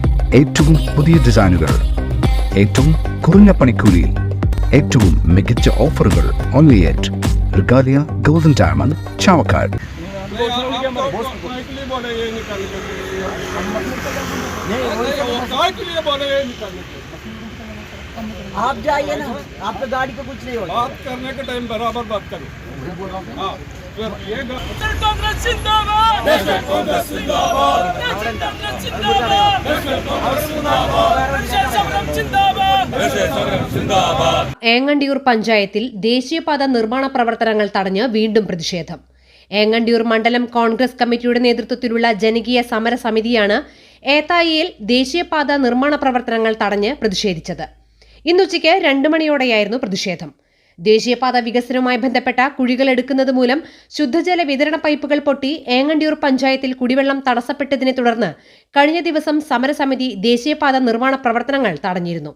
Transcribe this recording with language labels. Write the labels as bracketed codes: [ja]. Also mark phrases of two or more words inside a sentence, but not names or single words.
[ml] ഏറ്റവും പുതിയ ഡിസൈനുകൾ, ഏറ്റവും കുറഞ്ഞ പണിക്കൂലിയിൽ, ഏറ്റവും മികച്ച ഓഫറുകൾ. [en] only at റിഗാലിയ ഗോൾഡൻ ഡയമണ്ട്, ചാവക്കാട്. [hi] आप जाइए ना, आपके गाड़ी को कुछ नहीं होगा। बात करने के टाइम बराबर बात करो। हाँ, कांग्रेस जिंदाबाद, कांग्रेस जिंदाबाद, कांग्रेस जिंदाबाद। [ml] ഏങ്ങണ്ടിയൂർ പഞ്ചായത്തിൽ ദേശീയപാത നിർമ്മാണ പ്രവർത്തനങ്ങൾ തടഞ്ഞ് വീണ്ടും പ്രതിഷേധം. ഏങ്ങണ്ടിയൂർ മണ്ഡലം കോൺഗ്രസ് കമ്മിറ്റിയുടെ നേതൃത്വത്തിലുള്ള ജനകീയ സമര സമിതിയാണ് ഏത്തായിയിൽ ദേശീയപാത നിർമ്മാണ പ്രവർത്തനങ്ങൾ തടഞ്ഞ് പ്രതിഷേധിച്ചത്. ഇന്നുച്ചയ്ക്ക് 2 മണിയോടെയായിരുന്നു പ്രതിഷേധം. ദേശീയപാത വികസനവുമായി ബന്ധപ്പെട്ട കുഴികൾ എടുക്കുന്നത് മൂലം ശുദ്ധജല വിതരണ പൈപ്പുകൾ പൊട്ടി ഏങ്ങണ്ടിയൂർ പഞ്ചായത്തിൽ കുടിവെള്ളം തടസ്സപ്പെട്ടതിനെ തുടർന്ന് കഴിഞ്ഞ ദിവസം സമരസമിതി ദേശീയപാത നിർമ്മാണ പ്രവർത്തനങ്ങൾ തടഞ്ഞിരുന്നു.